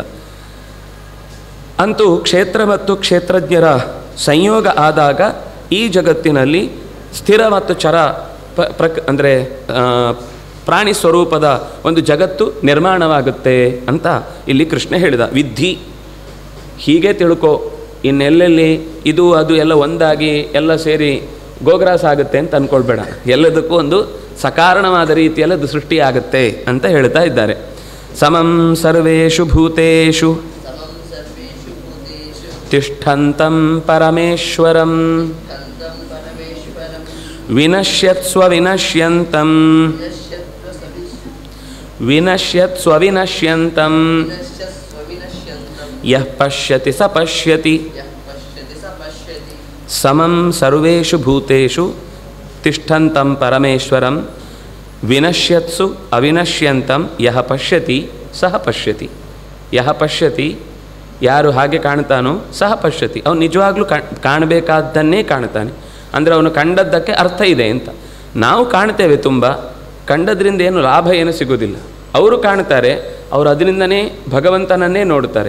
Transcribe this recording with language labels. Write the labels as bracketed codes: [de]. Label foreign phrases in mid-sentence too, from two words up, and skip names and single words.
[kn] ಅಂತೂ ಕ್ಷೇತ್ರ ಮತ್ತು ಕ್ಷೇತ್ರಜ್ಞರ ಸಂಯೋಗ ಆದಾಗ ಈ ಜಗತ್ತಿನಲ್ಲಿ ಸ್ಥಿರ ಮತ್ತು ಚರ ಅಂದರೆ ಪ್ರಾಣಿ ಸ್ವರೂಪದ ಒಂದು ಜಗತ್ತು ನಿರ್ಮಾಣವಾಗುತ್ತೆ ಅಂತ ಇಲ್ಲಿ ಕೃಷ್ಣ ಹೇಳಿದ. ವಿದ್ಧಿ, ಹೀಗೆ ತಿಳ್ಕೊ, ಇನ್ನೆಲ್ಲೆಲ್ಲಿ ಇದು ಅದು ಎಲ್ಲ ಒಂದಾಗಿ ಎಲ್ಲ ಸೇರಿ ಗೋಗ್ರಾಸ ಆಗುತ್ತೆ ಅಂತ ಅಂದ್ಕೊಳ್ಬೇಡ. ಎಲ್ಲದಕ್ಕೂ ಒಂದು ಸಕಾರಣವಾದ ರೀತಿಯಲ್ಲಿ ಅದು ಸೃಷ್ಟಿಯಾಗುತ್ತೆ ಅಂತ ಹೇಳ್ತಾ ಇದ್ದಾರೆ. [sa] ಸಮಂ ಸರ್ವೇಷು ಭೂತೇಷು ತಿಷ್ಠಂತಂ ಪರಮೇಶ್ವರಂ ವಿನಶ್ಯತ್ಸ್ವ ವಿನಶ್ಯಂತಂ ವಿನಶ್ಯತ್ಸ್ವ ವಿನಶ್ಯಂತಂ ಯಃ ಪಶ್ಯತಿ ಸ ಪಶ್ಯತಿ. ಸಮಂ ಸರ್ವೇಷು ಭೂತೇಷು ತಿಷ್ಠಂತಂ ಪರಮೇಶ್ವರಂ ವಿನಶ್ಯತ್ಸು ಅವಿನಶ್ಯಂತಂ ಯಃ ಪಶ್ಯತಿ ಸಹ ಪಶ್ಯತಿ. ಯಃ ಪಶ್ಯತಿ, [kn] ಯಾರು ಹಾಗೆ ಕಾಣ್ತಾನೋ [sa] ಸಹ ಪಶ್ಯತಿ, [kn] ಅವನು ನಿಜವಾಗ್ಲೂ ಕಾಣಬೇಕಾದ್ದನ್ನೇ ಕಾಣ್ತಾನೆ. ಅಂದರೆ ಅವನು ಕಂಡದ್ದಕ್ಕೆ ಅರ್ಥ ಇದೆ ಅಂತ. ನಾವು ಕಾಣ್ತೇವೆ, ತುಂಬ ಕಂಡದ್ರಿಂದ ಏನು ಲಾಭ ಏನು ಸಿಗೋದಿಲ್ಲ. ಅವರು ಕಾಣ್ತಾರೆ, ಅವರು ಅದರಿಂದನೇ ಭಗವಂತನನ್ನೇ ನೋಡ್ತಾರೆ.